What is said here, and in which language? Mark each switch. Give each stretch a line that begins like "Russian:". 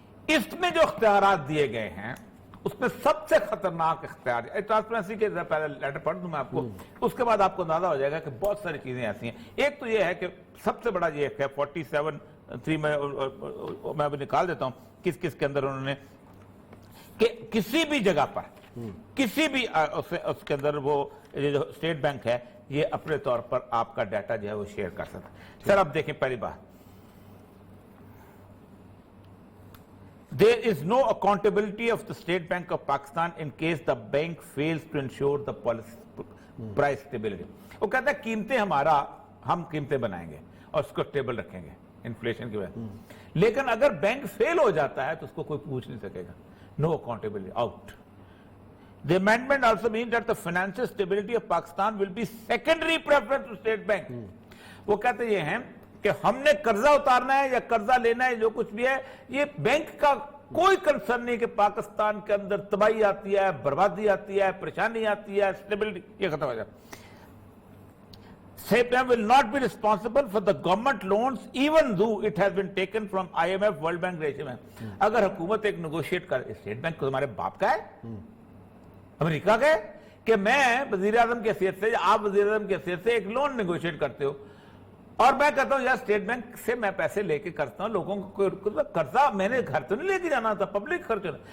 Hindi: इसमें जो इख्तियारात दिए गए हैं उसमें सबसे खतरनाक इख्तियार, ट्रांसपेरेंसी के पहले लेटर पढ़ दूं मैं आपको, उसके बाद आपको अंदाजा हो जाएगा कि बहुत सारी चीजें ऐसी हैं। एक तो ये है कि सबसे बड़ा ये है 47 3 मैं अभी निकाल देता हूं किस किस के अंदर उन्होंने कि किसी भी जगह पर किसी भी उसके अंदर वो ये जो स्टेट बैंक है ये अपने तौर पर आपका डाटा जो है वो शेयर कर सकता है। सर अब देखें पहली बात,
English: there is no accountability of the State Bank of Pakistan in case the bank fails to ensure the policy price stability।
Hindi: वो कहता है कीमतें हम कीमतें बनाएंगे और उसको स्टेबल रखेंगे इन्फ्लेशन की वजह, लेकिन अगर बैंक फेल हो जाता है तो उसको कोई पूछ नहीं सकेगा।
English: No accountability, out. The amendment also means that the financial stability of Pakistan will be secondary preference to State Bank।
Hindi: वो कहते ये हैं कि हमने कर्जा उतारना है या कर्जा लेना है, जो कुछ भी है ये बैंक का कोई कंसर्न नहीं कि पाकिस्तान के अंदर तबाही आती है, बर्बादी आती है, परेशानी आती है, स्टेबिलिटी ये खत्म हो जाए।
English: State Bank will not be responsible for the government loans even though it has been taken from IMF, World Bank regime है।
Hindi: अगर हुकूमत एक नेगोशिएट कर, स्टेट बैंक तुम्हारे बाप का है, अमेरिका का है, कि मैं वजीर आजम की हैसियत से या आप वजीर आजम की हैसियत से एक लोन नेगोशिएट करते हो और मैं कहता हूं यार स्टेट बैंक से मैं पैसे लेके करता हूं, लोगों को कर्जा मैंने घर तो नहीं लेके जाना था, पब्लिक खर्च होना।